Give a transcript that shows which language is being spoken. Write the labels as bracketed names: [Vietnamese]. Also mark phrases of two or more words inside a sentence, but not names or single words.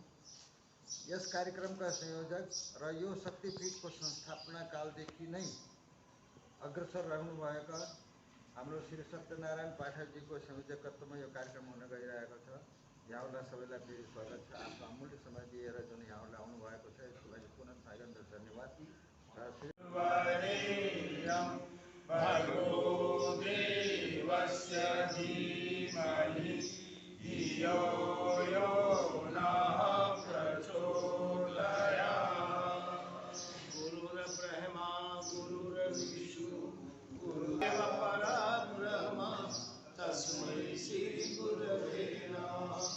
[Nepali] यस कार्यक्रमका संयोजक र यो शक्तिपीठको संस्थापना कालदेखि नै अग्रसर रहनुभएका हाम्रो श्री सत्यनारायण पाठकजीको संयोजकत्वमा यो कार्यक्रम हुन गइरहेको छ। यहाँहरूलाई सबैलाई फेरि स्वागत छ। आफ्नो अमूल्य समय दिएर जुन यहाँहरूलाई आउनु भएको छ यसको लागि पुनः सागन्द धन्यवाद। [Sanskrit] भर्गो देवस्य धीमहि धियो यो नः प्रचोदयात्। गुरुर्ब्रह्मा गुरुर्विष्णु गुरुर्देव परब्रह्म तस्मै श्री गुरवे नमः।